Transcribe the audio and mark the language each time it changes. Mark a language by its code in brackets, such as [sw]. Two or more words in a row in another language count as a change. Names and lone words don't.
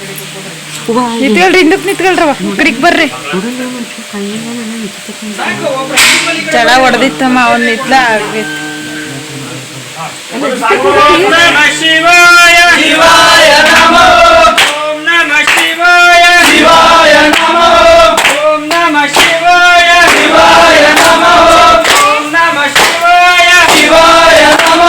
[kn] ನಿಂತ್ಕೊಳ್ರಿ, ಹಿಂದಕ್ಕೆ ನಿಂತ್ಕೊಳ್ರವ, ಕಡಿಗೆ ಬರ್ರಿ. ಚಳ ಹೊಡೆದಿತ್ತಮ್ಮ, ಅವ್ನು ನಿತ್ಲ ಆಗೈತಿ. [sa] ಓಂ ನಮಃ ಶಿವಾಯ ಶಿವಾಯ ನಮೋ. ಓಂ ನಮಃ ಶಿವಾಯ ಶಿವಾಯ ನಮೋ. ಓಂ ನಮಃ ಶಿವಾಯ ಶಿವಾಯ ನಮೋ. ಓಂ ನಮಃ ಶಿವಾಯ ಶಿವಾಯ ನಮೋ.